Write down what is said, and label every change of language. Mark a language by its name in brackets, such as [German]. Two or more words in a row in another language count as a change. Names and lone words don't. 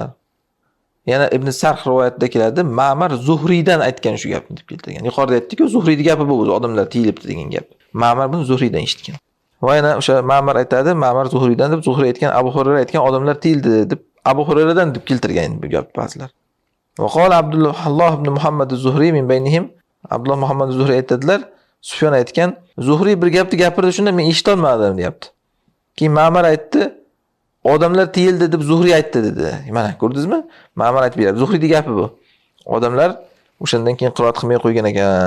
[Uzbek] Yana Ibn Sarh rivoyatida keladi, Ma'mar Zuhriydan aytgan shu gapni deb keltirgan. Yuqorida aytdik-ku, Zuhriyning gapi bu o'zi, odamlar tiyilibdi degan gap. Ma'mar buni Zuhriydan eshitgan. Va yana o'sha Ma'mar aytadi, Ma'mar Zuhriydan deb, Zuhriy aytgan, Abu Hurayra aytgan, odamlar tiyildi deb Abu Hurayradan deb keltirgan bu gap ba'zilar. [Arabic] وقال عبد الله بن محمد الزهري من بينهم. [Uzbek] Abdulloh Muhammad az-Zuhri aytadilar, Sufyon aytgan, Zuhri bir gapni gapirdi, shunda men eshita olmadim, deyapti. Keyin Ma'mar aytdi, odamlar tiyildi deb Zuhri aytdi dedi. Mana ko'rdingizmi? Ma'mar aytib beradi. Zuhrining gapi bu. Odamlar o'shandan keyin qiroat qilmay qo'ygan ekan.